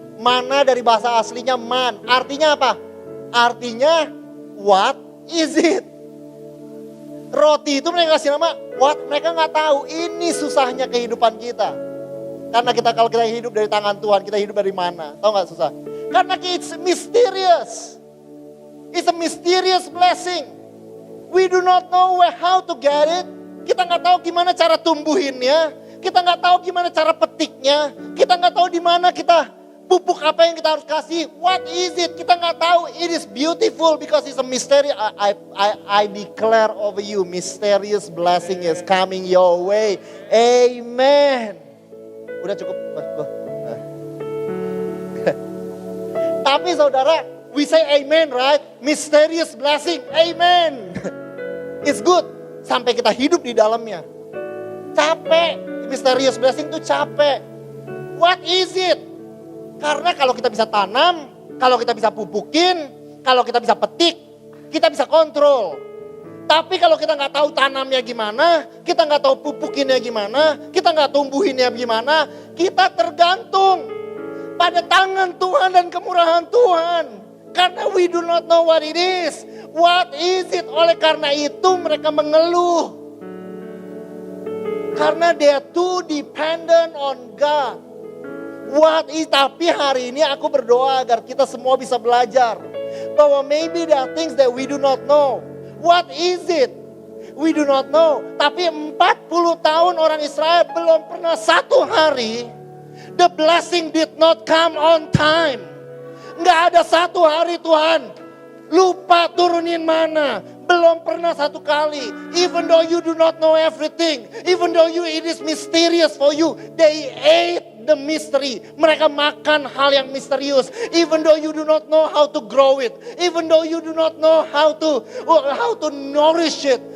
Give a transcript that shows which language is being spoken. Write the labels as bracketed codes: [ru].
[id] Mana dari bahasa aslinya man. Artinya apa? Artinya [en] what is it? [id] Roti itu mereka kasih nama what, mereka gak tahu. Ini susahnya kehidupan kita. Karena kalau kita hidup dari tangan Tuhan, kita hidup dari mana? Tahu gak susah? Karena [en] it's mysterious. It's a mysterious blessing. We do not know how to get it. [id] Kita gak tahu gimana cara tumbuhinnya. Kita gak tahu gimana cara petiknya. Kita gak tahu di mana kita pupuk apa yang kita harus kasih. [en] What is it? [id] Kita gak tahu. [en] It is beautiful because it's a mystery. I declare over you, mysterious blessing is coming your way. [id] Amen. Udah cukup. Tapi saudara, [en] we say amen, right? Mysterious blessing, amen. It's good. [id] Sampai kita hidup di dalamnya. Capek. [en] Mysterious blessing [id] itu capek. [en] What is it? [id] Karena kalau kita bisa tanam, kalau kita bisa pupukin, kalau kita bisa petik, kita bisa kontrol. Tapi kalau kita nggak tahu tanamnya gimana, kita nggak tahu pupukinnya gimana, kita nggak tumbuhinnya gimana, kita tergantung pada tangan Tuhan dan kemurahan Tuhan. Karena [en] we do not know what it is. What is it? [id] Oleh karena itu mereka mengeluh. Karena [en] they are too dependent on God. What is? [id] Tapi hari ini aku berdoa agar kita semua bisa belajar. Bahwa [en] maybe there are things that we do not know. What is it? We do not know. [id] Tapi 40 tahun orang Israel belum pernah satu hari [en] the blessing did not come on time. [id] Nggak ada satu hari Tuhan lupa turunin mana. Belum pernah satu kali. [en] Even though you do not know everything. Even though it is mysterious for you. They ate the mystery. [id] Mereka makan hal yang misterius. [en] Even though you do not know how to grow it. Even though you do not know how to nourish it.